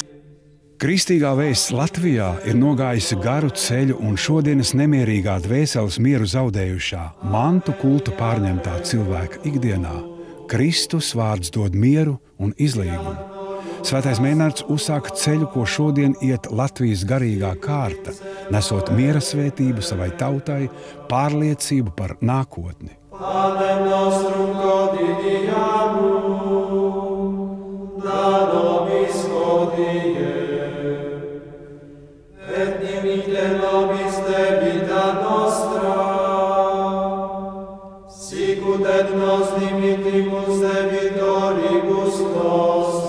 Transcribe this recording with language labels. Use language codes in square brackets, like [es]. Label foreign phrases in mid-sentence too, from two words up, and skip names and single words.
[lv] Kristīgā vēsts Latvijā ir nogājusi garu ceļu un šodienas nemierīgā dvēseles mieru zaudējušā, mantu kultu pārņemtā cilvēka ikdienā. Kristus vārds dod mieru un izlīgumu. Svētais Meinārds uzsāka ceļu, ko šodien iet Latvijas garīgā kārta, nesot miera svētību savai tautai, pārliecību par nākotni. [la] Panem nostrum quotidianum da nobis hodie, et dimitte nobis debita nostra, sicut et nos dimittimus debitoribus nostra.